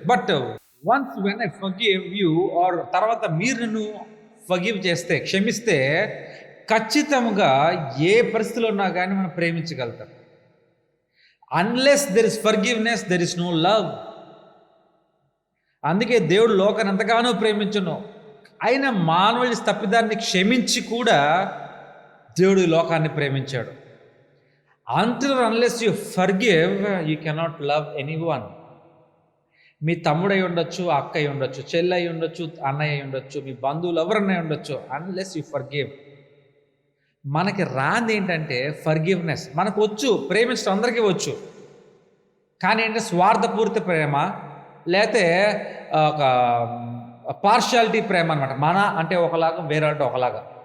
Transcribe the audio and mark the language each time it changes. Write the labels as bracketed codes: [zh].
[en] but once when I forgive you, [te] are తర్వాత మీరు నన్ను ఫర్గివ్ చేస్తే, క్షమిస్తే, ఖచ్చితంగా ఏ పరిస్థితిలో ఉన్నా కానీ మనం ప్రేమించగలుగుతాం. [en] Unless there is forgiveness there is no love. [te] అందుకే దేవుడు లోకాన్ని ఎంతగానో ప్రేమించును, అయినా మానవుడి తప్పిదాన్ని క్షమించి కూడా దేవుడు లోకాన్ని ప్రేమించాడు. [en] Until unless you forgive, you cannot love anyone. [te] మీ తమ్ముడు అయి ఉండొచ్చు, అక్క అయి ఉండొచ్చు, చెల్లి అయి ఉండొచ్చు, అన్నయ్య అయి ఉండొచ్చు, మీ బంధువులు ఎవరన్నా ఉండొచ్చు. [en] Unless you forgive. [te] మనకి రాంది ఏంటంటే ఫర్గివ్నెస్. మనకు వచ్చు, ప్రేమించడం అందరికీ వచ్చు, కానీ ఏంటంటే స్వార్థపూరిత ప్రేమ, లేకపోతే ఒక పార్షియాలిటీ ప్రేమ అనమాట. మన అంటే ఒకలాగా, వేరే అంటే ఒకలాగా.